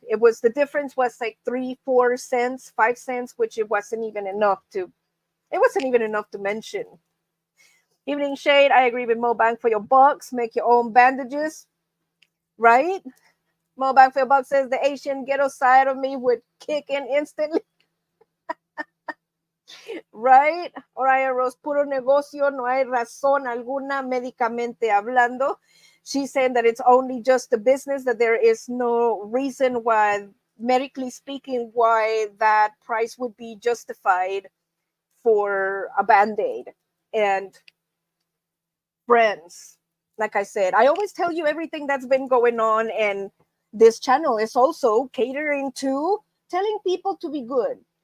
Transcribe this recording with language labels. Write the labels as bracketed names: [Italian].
[English] It was, the difference was like 3, 4 cents, 5 cents, which it wasn't even enough to mention. Evening Shade, I agree with Mo. Bang for your bucks, make your own bandages, right? Mo Bang for your bucks says the Asian ghetto side of me would kick in instantly. Right? [Spanish] Oraya Rose, puro negocio, no hay razón alguna médicamente hablando. [English] She's saying that it's only just a business, that there is no reason why, medically speaking, why that price would be justified for a Band-Aid. And friends, like I said, I always tell you everything that's been going on, and this channel is also catering to telling people to be good.